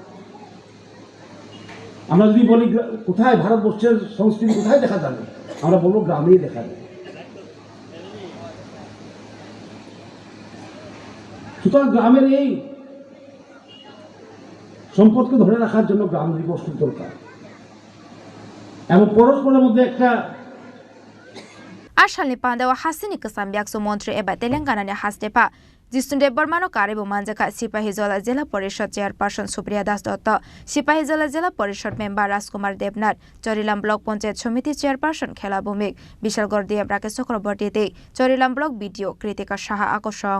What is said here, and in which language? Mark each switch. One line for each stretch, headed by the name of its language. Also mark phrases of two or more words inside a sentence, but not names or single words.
Bangla: আমরা যদি বলি কোথায় ভারতবর্ষের সংস্কৃতি কোথায় দেখা যাবে, আমরা বলবো গ্রামেই দেখা যাবে। সুতরাং গ্রামের এই সম্পদকে ধরে রাখার জন্য গ্রাম দিবস খুব দরকার, এবং পরস্পরের মধ্যে একটা
Kok Borok: Ashalni Pandawa Hasini Kasambiakso Montri Eba Telangana Hastepa. Jistunde Bormano Karibu Manjaka Sipahizola Zilla Porishad Chairperson Supriya Das Dutta, Sipahizola Zilla Porishad Member Raskumar Debnat, Chorilam Block Ponchayat Samiti Chairperson Khela Bhumik, Bishal Gordia Rakesh Chakraborty, Chorilam Block BDO Kritika Shaha Akoshong.